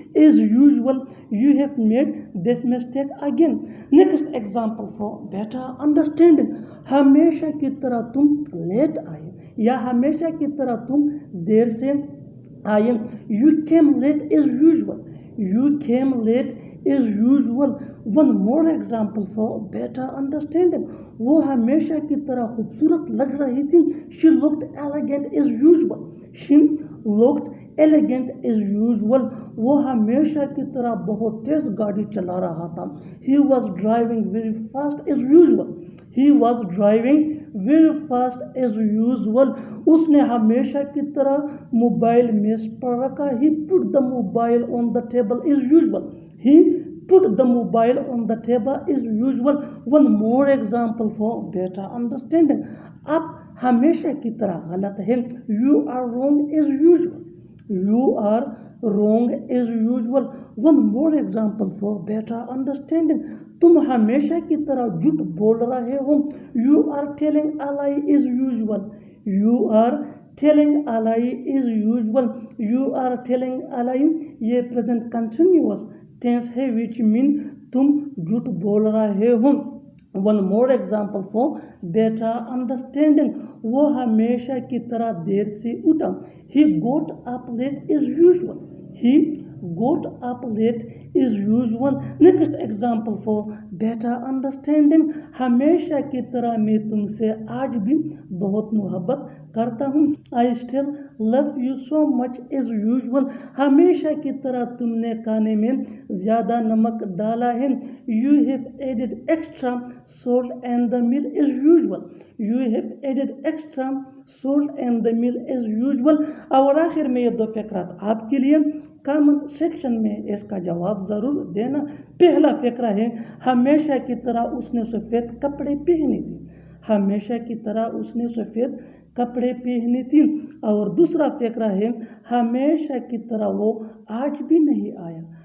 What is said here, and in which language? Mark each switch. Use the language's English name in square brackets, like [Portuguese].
[English] As usual you have made this mistake again. Next example for better understanding, [Urdu] ہمیشہ کی طرح تم late آئے یا ہمیشہ کی طرح تم دیر سے آئے، [English] You came late as usual, you came late is usual. One more example for better understanding، [Urdu] وہ ہمیشہ کی طرح خوبصورت لگ رہی تھی. [English] She looked elegant as usual. She looked elegant as usual. [Urdu] وہ ہمیشہ کی طرح بہت تیز گاڑی چلا رہا تھا. [English] He was driving very fast as usual. He was driving very fast as usual. [Urdu] اس نے ہمیشہ کی طرح موبائل میز پر رکھا. [English] He put the mobile on the table as usual. He put the mobile on the table as usual. One more example for better understanding. [Urdu] اب ہمیشہ کی طرح غلط ہے. [English] You are wrong as usual. You are wrong as usual. One more example for better understanding. [Urdu] تم ہمیشہ کی طرح جھوٹ بول رہے ہو. [English] You are telling a lie as usual. You are telling a lie as usual. You are telling a lie یہ present continuous tense ہے which mean [Urdu] تم جھوٹ بول رہے ہو. [English] One more example for better understanding. [Urdu] وہ ہمیشہ کی طرح دیر سے اٹھا. [English] He got up late as usual. He got up late as usual. Next example for better understanding. [Urdu] ہمیشہ کی طرح میں تم سے آج بھی بہت محبت کرتا ہوں. [English] I still love you so much as usual. [Urdu] ہمیشہ کی طرح تم نے کھانے میں زیادہ نمک ڈالا ہے. [English] You have added extra salt and the meal as usual. You have added extra salt and the meal as usual. [Urdu] اور آخر میں یہ دو فقرات آپ کے لیے کامن سیکشن میں اس کا جواب ضرور دینا. پہلا فقرہ ہے ہمیشہ کی طرح اس نے سفید کپڑے پہنے تھے. ہمیشہ کی طرح اس نے سفید کپڑے پہنے تھے. اور دوسرا فقرہ ہے ہمیشہ کی طرح وہ آج بھی نہیں آیا.